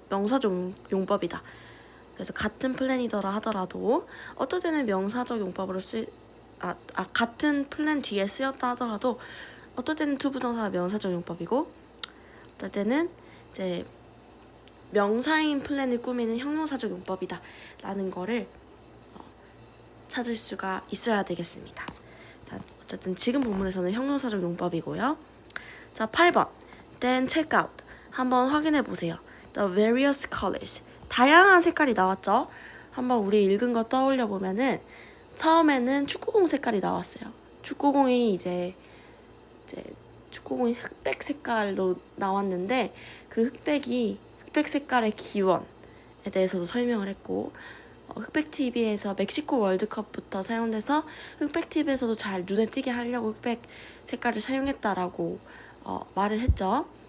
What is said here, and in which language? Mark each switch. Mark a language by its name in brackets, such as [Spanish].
[Korean] 명사적 용법이다. 그래서 같은 플랜이더라 하더라도 어떨 때는 명사적 용법으로 같은 플랜 뒤에 쓰였다 하더라도 어떨 때는 투부정사가 명사적 용법이고 어떨 때는 이제 명사인 플랜을 꾸미는 형용사적 용법이다 라는 거를 찾을 수가 있어야 되겠습니다. 자, 어쨌든 지금 본문에서는 형용사적 용법이고요. 자, 8번 [English] Then check out. [Korean] 한번 확인해 보세요. [English] The various colors. [Korean] 다양한 색깔이 나왔죠? 한번 우리 읽은 거 떠올려 보면은 처음에는 축구공 색깔이 나왔어요. 축구공이 축구공이 흑백 색깔로 나왔는데 그 흑백 색깔의 기원에 대해서도 설명을 했고 흑백 TV에서 멕시코 월드컵부터 사용돼서 흑백 TV에서도 잘 눈에 띄게 하려고 흑백 색깔을 사용했다라고 말을 했죠.